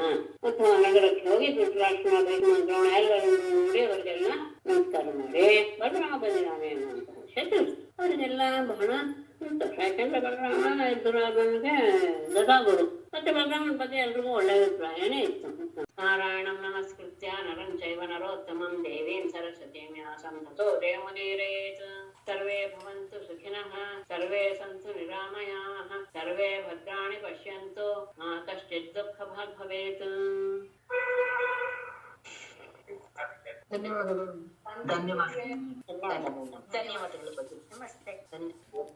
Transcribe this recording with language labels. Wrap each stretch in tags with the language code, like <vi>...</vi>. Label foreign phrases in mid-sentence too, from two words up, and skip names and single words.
<kn>ಉದ್ಧವ ನಗರಕ್ಕೆ ಹೋಗಿ ಧೃತರಾಷ್ಟ್ರನ ಭೀಷ್ಮ ದ್ರೋಣ ಎಲ್ಲರೂ ನೋಡಿ ಅವರಿಗೆಲ್ಲ ನಮಸ್ಕಾರ ಮಾಡಿ ಬಲರಾಮ ಬಂದಿದ್ದಾನೆ ಎನ್ನುವಂತಹ ವಿಷಯ ತಿಳಿಸಿದ. ಅವರಿಗೆಲ್ಲ ಬಹಳ ಉಂಟು. ಯಾಕೆಂದ್ರೆ ಬಲರಾಮ ದುರ್ಯೋಧನಗೆ ದೊಡ್ಡಗುರು. ಮತ್ತೆ ಬಲರಾಮನ ಬಗ್ಗೆ ಎಲ್ರಿಗೂ ಒಳ್ಳೆ ಅಭಿಪ್ರಾಯನೇ ಇತ್ತು.</kn> <sa>ನಾರಾಯಣಂ ನಮಸ್ಕೃತ್ಯ ನರಂ ಚೈವ ನರೋತ್ತಮಂ ದೇವೀಂ ಸರಸ್ವತೀಂ ವ್ಯಾಸಂ ತತೋ ಜಯಮುದೀರಯೇತ್. ಸರ್ವೇ ಭವಂತು ಸುಖಿನಃ, ಸರ್ವೇ ಸಂತು ನಿರಾಮಯಾಃ, ಸರ್ವೇ ಭದ್ರಾಣಿ ಪಶ್ಯಂತು, ಮಾ ಕಶ್ಚಿತ್ ದುಃಖಭಾಗ್ ಭವೇತ್.</sa> <kn>ಧನ್ಯವಾದಗಳು. ಧನ್ಯವಾದಗಳು. ಧನ್ಯವಾದಗಳು. ನಮಸ್ತೆ.</kn>